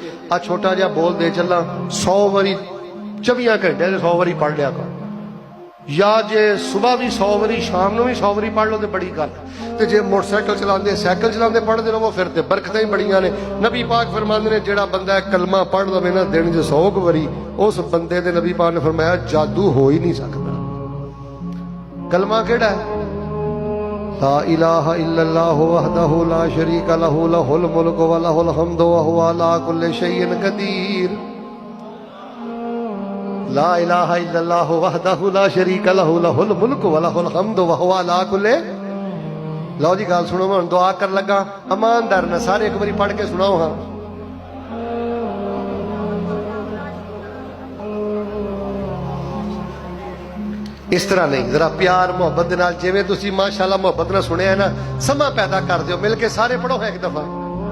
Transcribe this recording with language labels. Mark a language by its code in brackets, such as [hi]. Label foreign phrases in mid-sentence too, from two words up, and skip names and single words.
[pa] آ چھوٹا جیہا بول دے چلا 100 واری 24 گھنٹے 100 واری پڑھ لیا کر، یا جے صبح بھی 100 واری شام کو بھی 100 واری پڑھ لو تو بڑی گل. تو جے موٹرسائیکل چلاتے سائیکل چلاتے پڑھتے رہو پھر تو برکت ہی بڑیا نے. نبی پاک فرماتے نے جوڑا بندہ کلمہ پڑھ لوے نا دن چ 100 واری، اس بندے دے نبی پاک نے فرمایا [ur] جادو ہو ہی نہیں سکتا. [pa] کلمہ کیڑا ہے? [ar] لا إله إلا الله وحده لا شريك له له الملك وله الحمد وهو على كل شيء قدير. لا إله إلا الله وحده لا شريك له له الملك وله الحمد وهو على كل. [pa] لو جی گل سنو، میں دعا کر لگا، ایماندار نے سارے اک باری پڑھ کے سناؤ. ہاں اس طرح نہیں، ذرا پیار محبت نال، جیویں تسیں ماشاءاللہ محبت نال سنیا ہے نا، سماں پیدا کر دیو، مل کے سارے پڑھو اک دفعہ.